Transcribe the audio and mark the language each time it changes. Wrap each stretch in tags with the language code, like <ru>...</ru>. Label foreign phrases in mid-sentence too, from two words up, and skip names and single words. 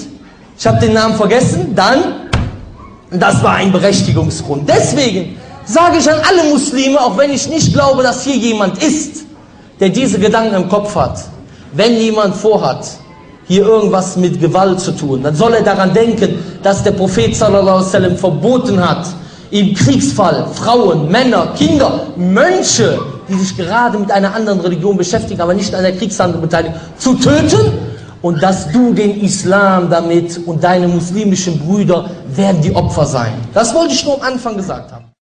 <de>Ich habe den Namen vergessen. Das war ein Berechtigungsgrund. Deswegen sage ich an alle Muslime, auch wenn ich nicht glaube, dass hier jemand ist, der diese Gedanken im Kopf hat. Wenn jemand vorhat, hier irgendwas mit Gewalt zu tun, dann soll er daran denken, dass der Prophet</de> <ar>صلى الله عليه وسلم</ar> <de>verboten hat, im Kriegsfall Frauen, Männer, Kinder, Mönche, die sich gerade mit einer anderen Religion beschäftigen, aber nicht an der Kriegshandlung beteiligen, zu töten. Und dass du den Islam damit und deine muslimischen Brüder werden die Opfer sein. Das wollte ich nur am Anfang gesagt haben.</de>